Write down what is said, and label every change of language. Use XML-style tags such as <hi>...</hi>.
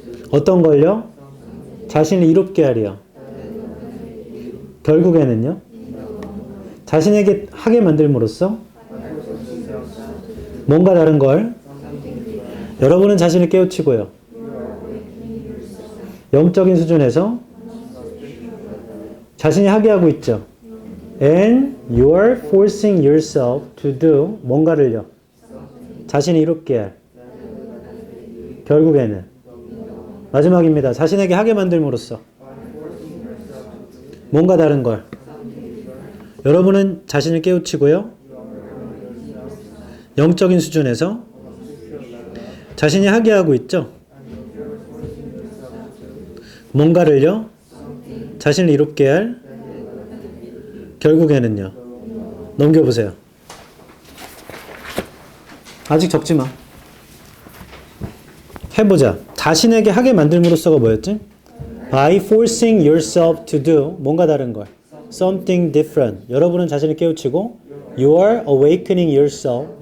<ko>어떤 걸요? 자신을 이롭게 하려. 결국에는요. 자신에게 하게 만들므로써 뭔가 다른 걸 여러분은 자신을 깨우치고요. 영적인 수준에서 자신이 하게 하고 있죠.</ko> <en>And you are forcing yourself to do</en> <ko>뭔가를요. 자신이 이롭게 할. 결국에는 마지막입니다. 자신에게 하게 만들므로써 뭔가 다른 걸 여러분은 자신을 깨우치고요. 영적인 수준에서 자신이 하게 하고 있죠. 뭔가를요. 자신을 이롭게 할. 결국에는요. 넘겨보세요. 아직 적지 마. 해보자. 자신에게 하게 만들므로써가 뭐였지?</ko> <en>By forcing yourself to do</en> <ko>뭔가 다른 걸.</ko> <en>Something different.</en> <ko>여러분은 자신을 깨우치고</ko> <en>You are awakening yourself.</en>